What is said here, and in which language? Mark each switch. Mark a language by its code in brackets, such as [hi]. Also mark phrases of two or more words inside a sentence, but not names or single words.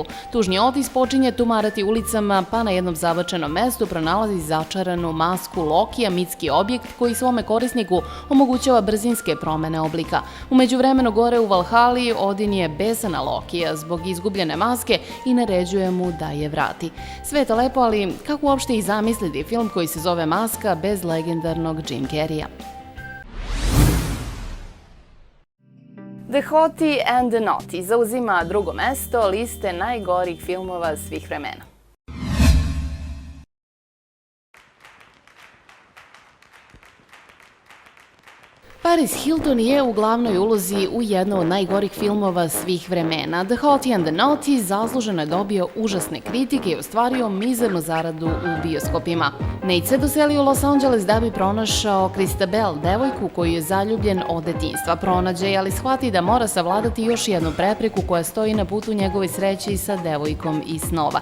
[sr] Tužni Otis počinje tumarati ulicama, pa na jednom zabačenom mestu pronalazi začaranu masku Lokija, mitski objekt koji svome korisniku omogućava brzinske promene oblika. U međuvremenu gore u Valhali Odin je besan na Lokija zbog izgubljene maske i naređuje mu da je vrati. Sve je to lepo, ali kako uopšte i zamisliti film koji se zove Maska bez legendarnog Jim Carreya? The Hottie and the Naughty zauzima drugo mesto liste najgorih filmova svih vremena. Paris Hilton je u glavnoj ulozi u jednom od najgorih filmova svih vremena. The Hottie and the Naughty zasluženo je dobio užasne kritike i ostvario mizernu zaradu u bioskopima. Nate se doselio u Los Angeles da bi pronašao Christabel, devojku koju je zaljubljen od detinjstva. Pronađe je, ali shvati da mora savladati još jednu prepreku koja stoji na putu njegove sreće sa devojkom iz snova.